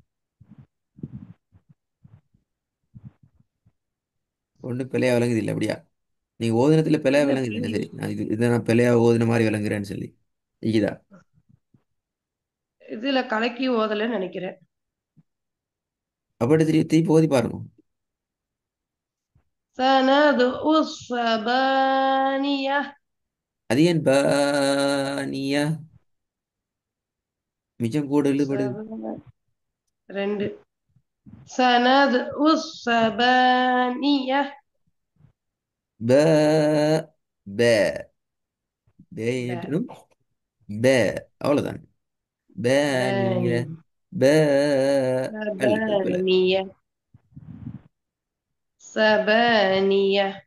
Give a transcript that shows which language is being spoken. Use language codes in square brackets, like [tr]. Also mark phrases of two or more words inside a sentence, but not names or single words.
[ta] ஒன்றும் பிழையா விளங்குது இல்லை அப்படியா? நீங்க ஓதுனத்துல பிழையா இல்ல விளங்குது இல்லை? பிள்ளை, சரி, நான் இதை நான் பிழையா ஓதுன மாதிரி விளங்குறேன்னு சொல்லி இதுதா. இதுல கலக்கி ஓதலைன்னு நினைக்கிறேன். அப்படி திருப்பி திருப்பி ஓதி பாருங்க. [ar] سند الزبانية. [ta] அது ஏன் பானியா மிச்சம் கூட இழுபடுது? ரெண்டு. [ar] سند الزبانية. [ta] ப ப பே [ar] ب- [ta] ஏற்றணும். ப அவ்வளவுதான். நீங்க [ar] باني [ta] ப அழுத்தம் பிழை. [ar] ثمانية ثمانية.